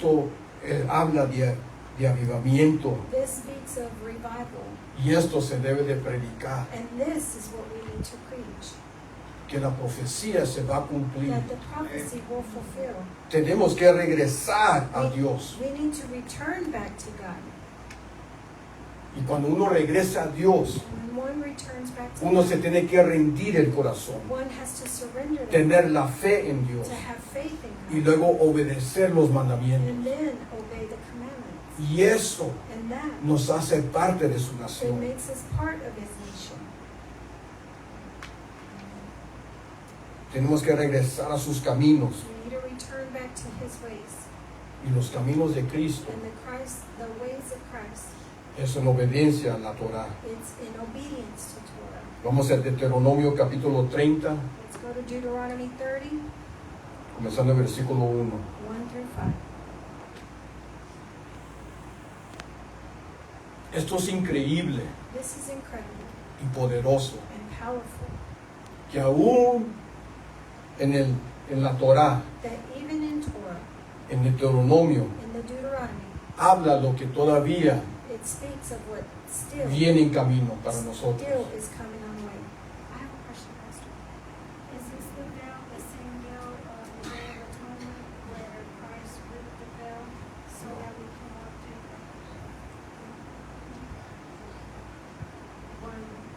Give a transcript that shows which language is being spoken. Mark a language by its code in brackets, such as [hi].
[es] Esto habla de avivamiento [en] This speaks of revival, [es] y esto se debe de predicar. [en] and this is what we need to preach. [es] Que la profecía se va a cumplir. [en] That the prophecy will fulfill. [es] Tenemos que regresar a Dios. [en] We need to return back to God. [es] Y cuando uno regresa a Dios, [en] When one returns back to [es] uno [en] God, [es] se tiene que rendir el corazón, [en] one has to surrender to [es] tener [en] God, [es] la fe en Dios [en] to have faith [es] y [en] in God, [es] luego obedecer los mandamientos. [en] and then obey the commandments. [es] Y eso [en] And that [es] nos hace parte de su [en] it [es] nación. [en] makes us part of his nation. [es] Tenemos que regresar a sus caminos [en] We need to return back to his ways. [es] y los caminos de Cristo [en] And the ways of Christ, [es] es en obediencia a la Torah. [en] it's in obedience to Torah. [es] Vamos a Deuteronomio capítulo 30, [en] Let's go to Deuteronomy 30, [es] comenzando el versículo 1. [en] 1 through 5. [es] Esto es increíble [en] This is incredible [es] y poderoso. [en] and powerful. [es] Que aún en la Torá, [en] That even in Torah, [es] en Deuteronomio, [en] in the Deuteronomy, [es] habla lo que todavía [en] it speaks of what still [es] viene en camino para nosotros. [en] still is coming on the way. I have a question, Pastor. Is this the veil, the same veil of the Day of Atonement where Christ ripped the veil so that we can walk through the one?